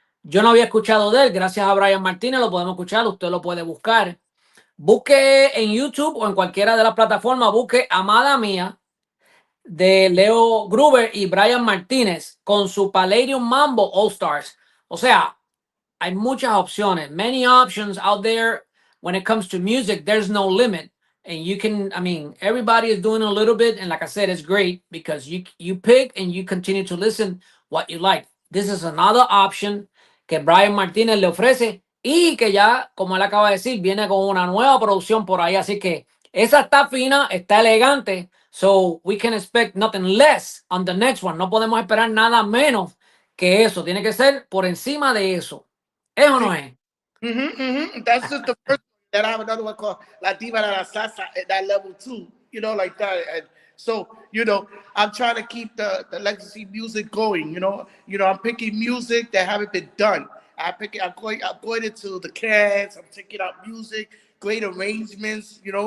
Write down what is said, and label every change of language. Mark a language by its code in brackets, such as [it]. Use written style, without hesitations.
[es] Yo no había escuchado de él, gracias a Brian Martínez lo podemos escuchar, usted lo puede buscar. Busque en YouTube o en cualquiera de las plataformas, busque Amada Mía de Leo Gruber y Brian Martínez con su Palladium Mambo All Stars. O sea, hay muchas opciones, [en] many options out there. When it comes to music, there's no limit. And you can, I mean, everybody is doing a little bit. And like I said, it's great because you pick and you continue to listen what you like. This is another option [es] que Brian Martínez le ofrece y que ya, como él acaba de decir, viene con una nueva producción por ahí. Así que esa está fina, está elegante. [en] So we can expect nothing less on the next one. [es] No podemos esperar nada menos que eso. Tiene que ser por encima de eso. ¿Es o no es? [en] That's just the first one. Then I have another one called La Diva de la Salsa at that level too. You know, like that. And so, you know, I'm trying to keep the legacy music going. You know, I'm picking music that haven't been done. I'm going into the cans. I'm taking out music, great arrangements.